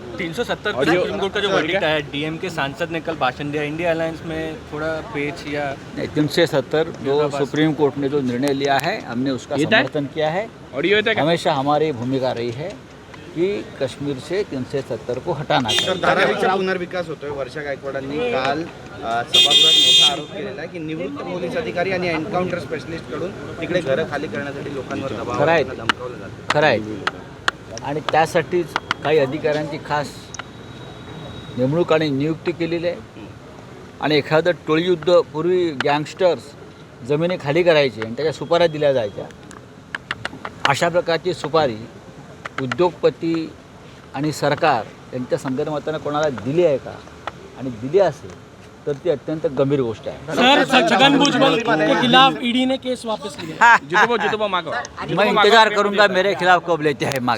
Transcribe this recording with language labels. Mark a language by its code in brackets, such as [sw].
[hi] 370 supreme court का जो verdict है, डीएम के सांसद ने कल भाषण दिया. इंडिया अलायंस में थोड़ा पेच या नहीं, 370 जो सुप्रीम कोर्ट ने जो निर्णय लिया है हमने उसका समर्थन किया है. [mr] ऑडियो येते का? [hi] हमेशा हमारी भूमिका रही है की कश्मीर से 370 को हटाना [mr] तर [hi] चाहिए. [mr] धारावीचा पुनर्विकास होतोय. वर्षा गायकवाडांनी काल सभागृहात मोठा आरोप केलेला आहे की निवृत्त पोलीस अधिकारी आणि एन्काउंटर स्पेशलिस्ट कडून तिकडे घरं खाली करण्यासाठी लोकांवर दबाव खरं आहे. धमकावलं जातं. खरं आहे. आणि त्यासाठीच काही अधिकाऱ्यांची खास नेमणूक आणि नियुक्ती केलेली आहे. आणि एखादं टोळीयुद्ध, पूर्वी गँगस्टर्स जमिनी खाली करायचे आणि त्याच्या सुपाऱ्या दिल्या जायच्या, अशा प्रकारची सुपारी उद्योगपती आणि सरकार यांच्या संदर्भात कोणाला दिली आहे का, आणि दिली असेल तर ती अत्यंत गंभीर गोष्ट आहे. [hi] सर, छगन भुजबल के खिलाफ ईडी ने केस वापस लिया. जितोबा मागो. मैं इंतजार करूंगा मेरे खिलाफ कब लेते हैं माग.